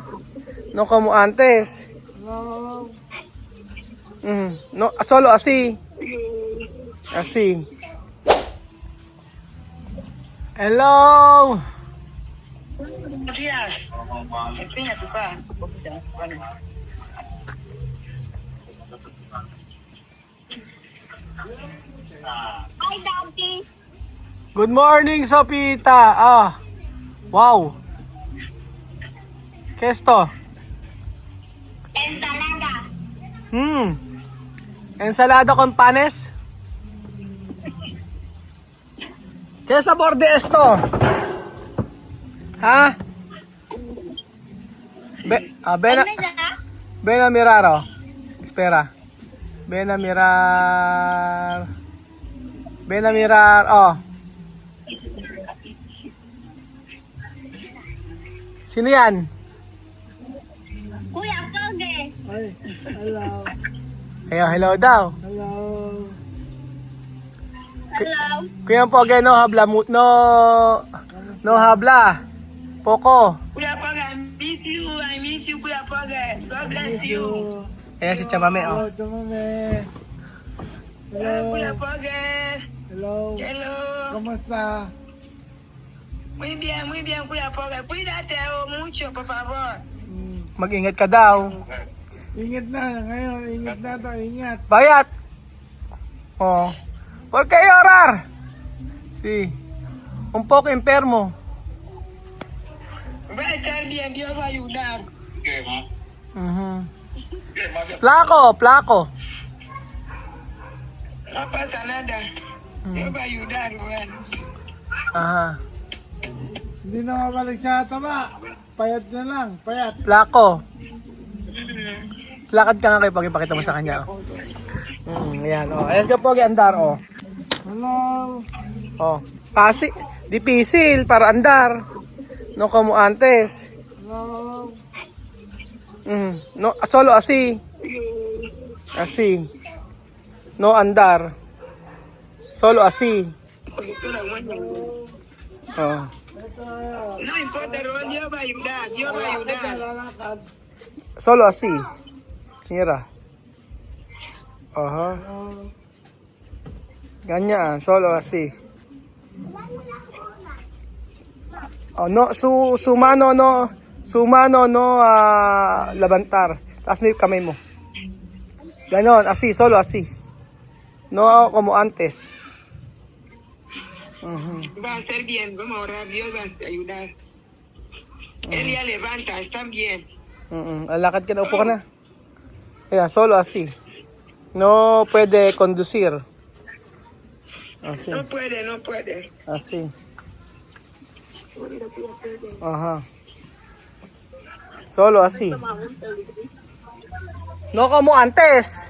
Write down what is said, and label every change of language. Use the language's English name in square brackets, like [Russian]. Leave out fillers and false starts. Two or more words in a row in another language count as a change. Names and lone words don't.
[Spanish] No como antes. Hello. No, solo así. Así. Hello. Buenos días. Enseña tu pa. [English] Hi, Daddy. Good morning, [Spanish] Sopita. Ah. Wow. ¿Qué es esto? Ensalada. Ensalada con panes. ¿Qué sabor de esto? ¿Ah? Ven a, ven a mirar, oh. Espera. Ven a mirar. Ven a mirar, [Filipino] oh. Sino yan? Kuya Poge. Ay, hello. Ayun, hello daw. Hello. Hello. Kuya Poge, [Spanish] no habla, no habla. Poco. Kuya Poge, [English] I miss you, Kuya Poge. God bless you. [Filipino] Ayan si Chamame, oh. Hello, Chamame. Hello. Kuya Poge. Hello. Hello. Kamusta? [Spanish] Muy bien, Kuya Poge. Cuídate mucho, por favor. [Filipino] Mag-ingat ka daw. Ingat na ngayon. Ingat na to. Ingat. Bayat. [Spanish] Oh. ¿Por qué llorar? Sí. Un poco enfermo. Va a estar bien, Dios va a ayudar. Flaco. No pasa nada. Dios va a ayudar, bueno. Aha. [Filipino] Hindi na mabalik sa taba. Payat na lang. Payat. [Spanish] Flaco. [Filipino] Lakad ka nga kayo, pag-ipakita mo sa kanya. Oh. Ayan, oh. Ayos ka po, andar, oh. Hello. [Spanish] Oh. Difícil para andar. No como antes. Hello. No, solo así. Así. No andar. Solo así. Oh. No importa, Dios va a ayudar, Dios va a ayudar. [Filipino] Lalakad. [Spanish] Solo así. Mira. Aha. [Filipino] Ganyan, [Spanish] solo así. Oh, no, su mano no levantar. [Filipino] Taas mo yung kamay mo. Ganon, [Spanish] así, solo así. No como antes. Va a ser bien, vamos a orar, Dios va a ayudar. Él ya levanta, están bien. [Filipino] Lakad ka na, upo ka na. Ayan, [Spanish] solo así. No puede conducir. Así. No puede. Así. Ajá. Solo así. No como antes.